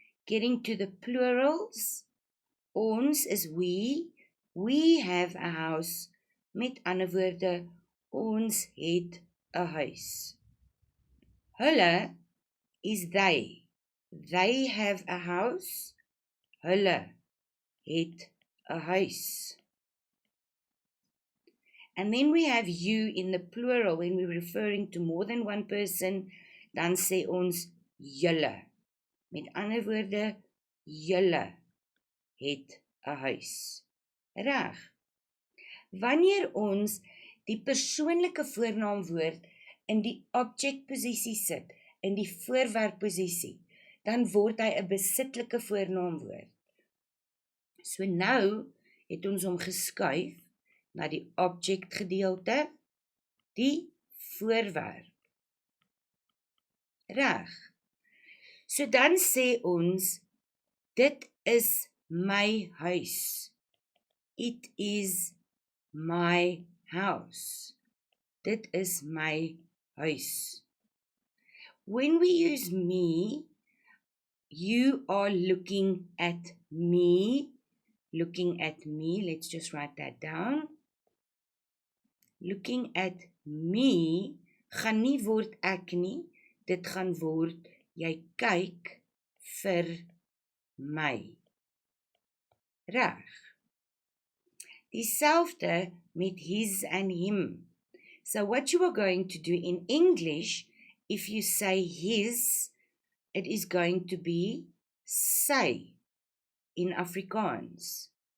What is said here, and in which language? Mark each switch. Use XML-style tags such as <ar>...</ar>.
<en>Getting to the plurals,</en> <af>ons is</af> <en>we have a house,</en> <af>met ander woorde, ons het 'n huis. Hulle is</af> <en>they have a house,</en> <af>hulle het 'n huis.</af> <en>And then we have you in the plural when we're referring to more than one person,</en> <af>dan sê ons julle. Met ander woorde, julle het 'n huis. Reg. Wanneer ons die persoonlike voornaamwoord in die object posisie sit, in die voorwerp posisie, dan word hy 'n besitlike voornaamwoord. So nou het ons hom geskuif na die object gedeelte, die voorwerp. Reg. So dan sê ons, dit is my huis.</af> <en>It is my house.</en> <af>Dit is my huis.</af> <en>When we use me, you are looking at me. Looking at me, let's just write that down. Looking at me,</en> <af>gaan nie word ek nie, dit gaan word jy kyk vir my. Reg. Dieselfde met</af> <en>his and him. So what you are going to do in English, if you say his, it is going to be sy in Afrikaans.</en>